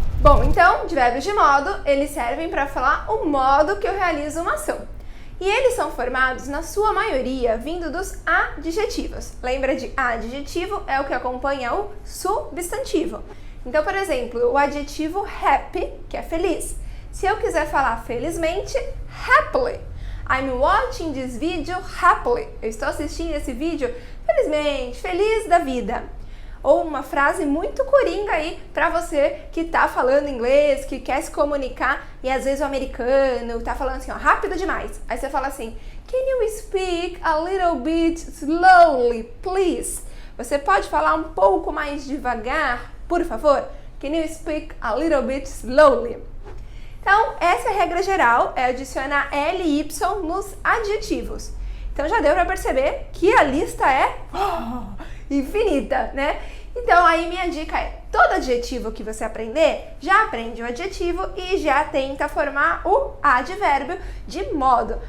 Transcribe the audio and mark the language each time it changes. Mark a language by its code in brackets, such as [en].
[pt] Bom, então, advérbios de modo, eles servem para falar o modo que eu realizo uma ação. E eles são formados, na sua maioria, vindo dos adjetivos. Lembra de adjetivo é o que acompanha o substantivo. Então, por exemplo, o adjetivo happy, que é feliz. Se eu quiser falar felizmente, happily. [en] I'm watching this video happily. [pt] Eu estou assistindo esse vídeo felizmente, feliz da vida. Ou uma frase muito coringa aí para você que tá falando inglês, que quer se comunicar e às vezes o americano tá falando assim, ó, rápido demais. Aí você fala assim, [en] can you speak a little bit slowly, please? [pt] Você pode falar um pouco mais devagar, por favor? [en] Can you speak a little bit slowly? [pt] Então, essa é a regra geral, é adicionar L e Y nos adjetivos. Então já deu para perceber que a lista é infinita, né? Então aí minha dica é, todo adjetivo que você aprender, já aprende o adjetivo e já tenta formar o advérbio de modo.